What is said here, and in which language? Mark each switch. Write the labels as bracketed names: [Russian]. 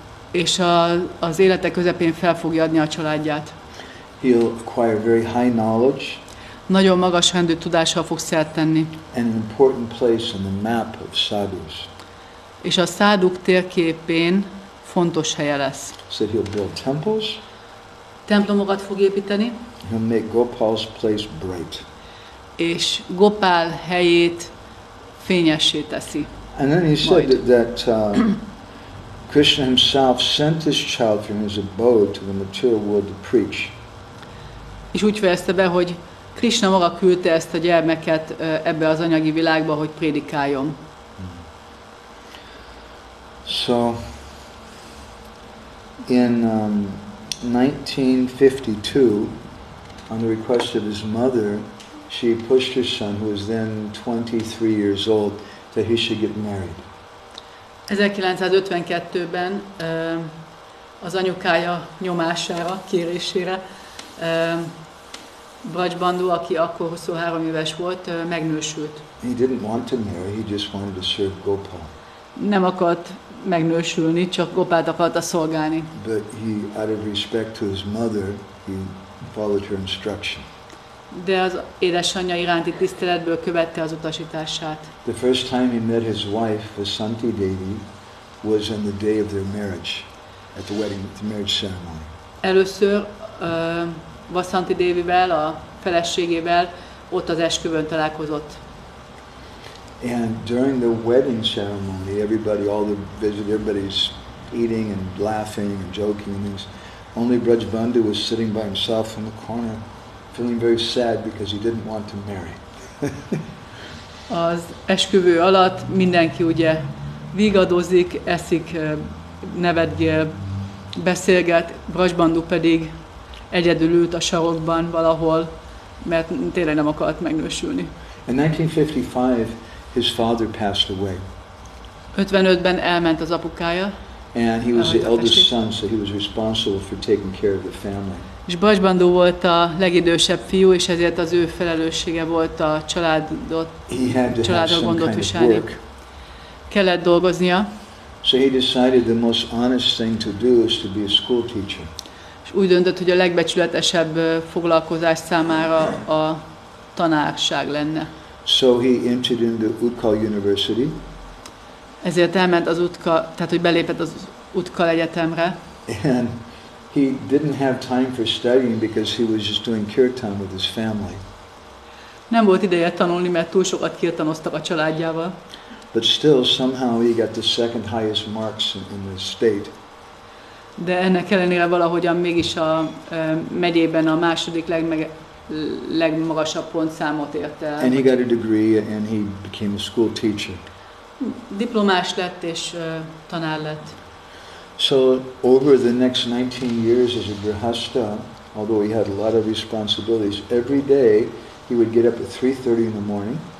[Hungarian] És az élete közepén fel fogja adni a családját. [English] He'll acquire very high knowledge. [Hungarian] Nagyon magas rendű tudással fog szert tenni. [English] And an important place on the map of sadhus. [Hungarian] És a száduk térképén fontos helye lesz. [English] So he'll build temples. [Hungarian] Templomokat fog építeni, [English] He'll make Gopal's place bright. [Hungarian] és Gopál helyét fényessé teszi. [English] And then he said that Krishna himself sent his child from his abode to the material world to preach. [Hungarian] És úgy fejezte be, hogy Krishna maga küldte ezt a gyermeket ebbe az anyagi világba, hogy prédikáljon. [English] So, in 1952, on the request of his mother, she pushed her son, who was then 23 years old, that he should get married. [Hungarian] 1952-ben az anyukája nyomására, kérésére Braj Bandhu, aki akkor 23 éves volt, megnősült. [English] He didn't want to marry, he just wanted to serve Gopal. [Hungarian] Nem akart megnősülni, csak Gopált akarta szolgálni. [English] But he, out of respect to his mother, he followed her instruction. [Hungarian] De az édesanyja iránti tiszteletből követte az utasítását. [English] The first time he met his wife, Vasanti Devi, was on the day of their marriage, at the wedding, the marriage ceremony. [Hungarian] Először Vasanti Devivel, a feleségével ott az esküvőn találkozott. [English] And during the wedding ceremony, all the visitors, everybody's eating and laughing and joking and things. Only Braj Bandhu was sitting by himself in the corner, feeling very sad because he didn't want to marry. [Hungarian] Az esküvő alatt mindenki ugye vigadozik, eszik, nevetgél, beszélget, Braj Bandhu pedig egyedül ült a sarokban valahol, mert tényleg nem akart megnősülni. [English] In 1955, his father passed away. [Hungarian] 55-ben elment az apukája, [English] And he was the eldest son, so he was responsible for taking care of the family. [Hungarian] és Braj Bandhu volt a legidősebb fiú, és ezért az ő felelőssége volt a családra gondot viselni. Kellett dolgoznia. [English] So he decided the most honest thing to do is to be a school teacher. [Hungarian] És úgy döntött, hogy a legbecsületesebb foglalkozás számára a tanárság lenne. [English] So he entered into Utkal University. [Hungarian] Ezért elment az Utkal, tehát hogy belépett az Utkal Egyetemre. [English] And he didn't have time for studying because he was just doing kirtan with his family. [Hungarian] Nem volt ideje tanulni, mert túl sokat kirtanoztak a családjával. [English] But still, somehow he got the second highest marks in the state. [Hungarian] De ennek ellenére valahogyan mégis a megyében a második legmagasabb pontszámot ért el. [English] And he got a degree and he became a school teacher. [Hungarian] Diplomás lett és tanár lett. [English] So over the next 19 years as a grihasta, although he had a lot of responsibilities, every day he would get up at 3:30 in the morning.